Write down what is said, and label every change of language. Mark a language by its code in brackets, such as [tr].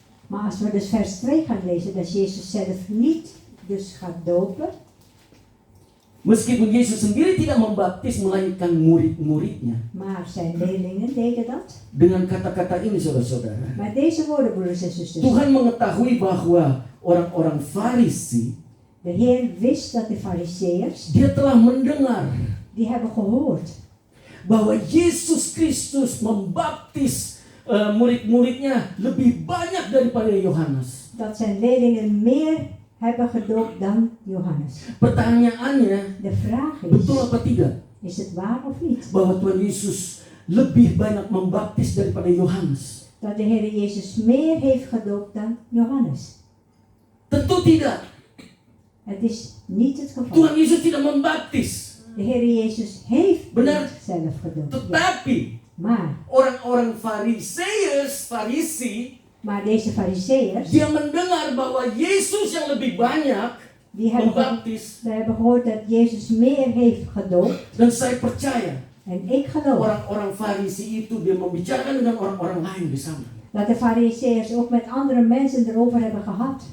[nl] Maar als we dus vers 2 gaan lezen, dat Jezus zelf niet dus gaat dopen. [id] Meskipun Yesus sendiri tidak membaptis, melainkan murid-muridnya. [nl] Maar zijn leerlingen deden dat. [id] Dengan kata-kata ini saudara-saudara, [nl] Met deze woorden, broeders en zusters. [id] Tuhan mengetahui bahwa orang-orang Farisi, [nl] De Heer wist dat de fariseërs, [id] dia telah mendengar [nl] die hebben gehoord [id] bahwa Yesus Kristus membaptis murid-muridnya lebih banyak daripada Yohanes. [nl] dat zijn leerlingen meer hebben gedoopt dan Johannes. [id] Pertanyaannya, [nl] De vraag [id] betul apa tidak? [nl] is het waar of niet? [id] Bahwa Tuhan Yesus lebih banyak membaptis daripada Yohanes? [nl] Dat de Heer Jezus meer heeft gedoopt dan Johannes. [id] Tentu tidak. [nl] Het is niet het geval. [id] Tuhan Yesus tidak membaptis. [nl] De Heer Jezus heeft [id] Benar. [nl] niet zelf gedoopt. Ja. [id] Tetapi [nl] Maar [id] orang-orang Farisi, [nl] Maar deze fariseërs, [id] dia mendengar bahwa Yesus yang lebih banyak [nl] die hebben [id] membaptis. [nl] gehoord dat Jezus meer heeft gedoopt. [id] Dan saya percaya [nl] En ik geloof [id] orang-orang Farisi itu dia membicarakan dengan orang-orang lain di sana. [nl] dat de fariseërs ook met andere mensen erover hebben gehad.